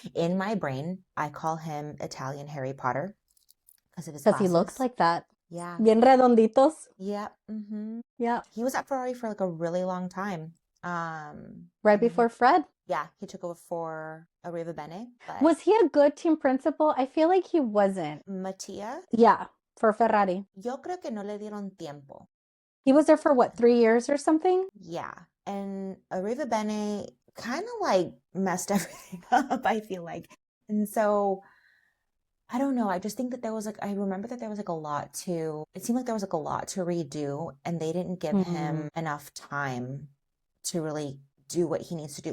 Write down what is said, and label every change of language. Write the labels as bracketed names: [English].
[English] In my brain, I call him Italian Harry Potter because of his Because he looks glasses. like that. Yeah. [Spanish] Bien redonditos. [English] Yeah. Mm-hmm. Yeah. He was at Ferrari for like a really long time. Right And then before Fred. yeah, he took over for Arriva Bene, but Was he a good team principal? I feel like he wasn't. Mattia, Yeah, for Ferrari. [Spanish] yo creo que no le dieron tiempo. [English] He was there for what, 3 years or something? Yeah. And Arriva Bene kind of like messed everything up, I feel like. And so I don't know. I just think that there was like, I remember that there was like a lot it seemed like there was like a lot to redo, and they didn't give him enough time to really do what he needs to do.